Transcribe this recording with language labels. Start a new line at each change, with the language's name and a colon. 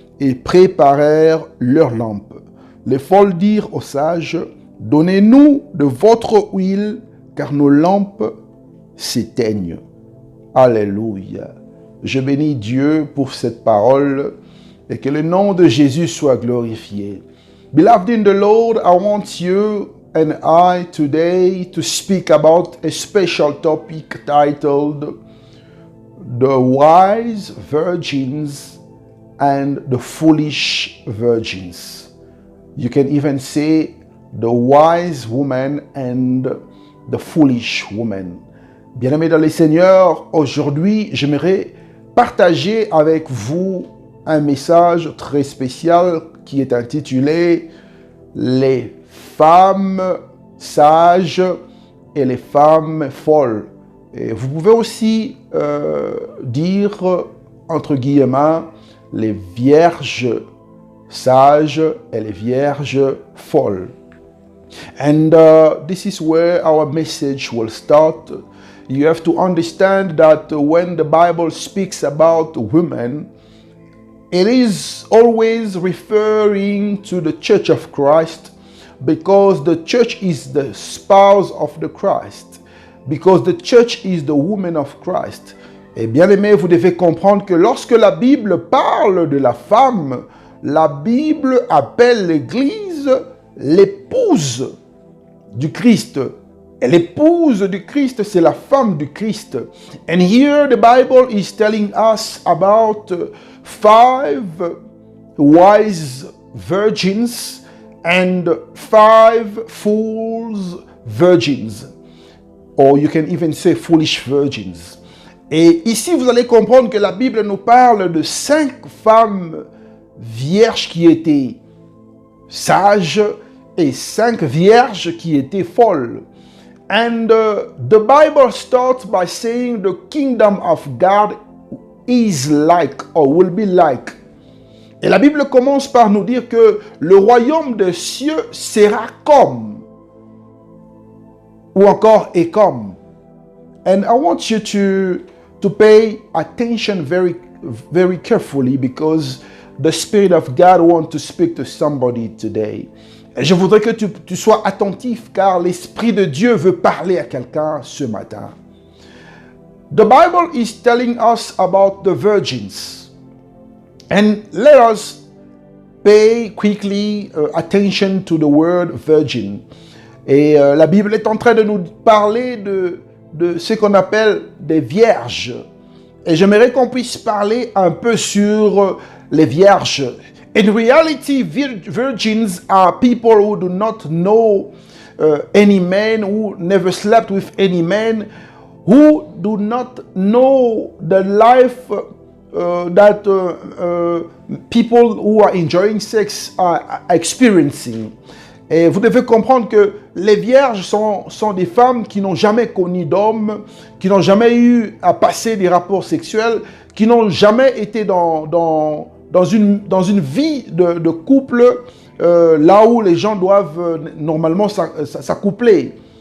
French: et préparèrent leurs lampes. Les folles dirent aux sages, « Donnez-nous de votre huile, car nos lampes s'éteignent. » Alléluia. Je bénis Dieu pour cette parole et que le nom de Jésus soit glorifié.
English: Beloved in the Lord, I want you and I today to speak about a special topic titled The Wise Virgins and the Foolish Virgins. You can even say the wise woman and the foolish woman.
French: Bien-aimés dans le Seigneur, aujourd'hui, j'aimerais partager avec vous un message très spécial qui est intitulé « Les femmes sages et les femmes folles ». Et vous pouvez aussi dire, entre guillemets, les vierges sages et les vierges folles.
English: And this is where our message will start. You have to understand that when the Bible speaks about women, it is always referring to the Church of Christ, because the church is the spouse of the Christ, because the church is the woman of Christ.
French: Et bien aimé, vous devez comprendre que lorsque la Bible parle de la femme, la Bible appelle l'Église l'épouse du Christ. Et l'épouse du Christ, c'est la femme du Christ.
English: And here the Bible is telling us about 5 wise virgins and 5 fools virgins. Or you can even say foolish virgins.
French: Et ici, vous allez comprendre que la Bible nous parle de 5 femmes vierges qui étaient sages et 5 vierges qui étaient folles.
English: And the Bible starts by saying the kingdom of God is like or will be like.
French: Et la Bible commence par nous dire que le royaume des cieux sera comme, ou encore est comme.
English: And I want you to pay attention very carefully, because the Spirit of God wants to speak to somebody today.
French: Et je voudrais que tu sois attentif, car l'Esprit de Dieu veut parler à quelqu'un ce matin.
English: The Bible is telling us about the virgins. And let us pay quickly attention to the word virgin.
French: Et la Bible est en train de nous parler de ce qu'on appelle des vierges. Et j'aimerais qu'on puisse parler un peu sur les vierges.
English: In reality, virgins are people who do not know any man, who never slept with any man, who do not know the life that people who are enjoying sex are experiencing.
French: Et vous devez comprendre que les vierges sont des femmes qui n'ont jamais connu d'homme, qui n'ont jamais eu à passer des rapports sexuels, qui n'ont jamais été dans une vie de couple, là où les gens doivent normalement s'accoupler.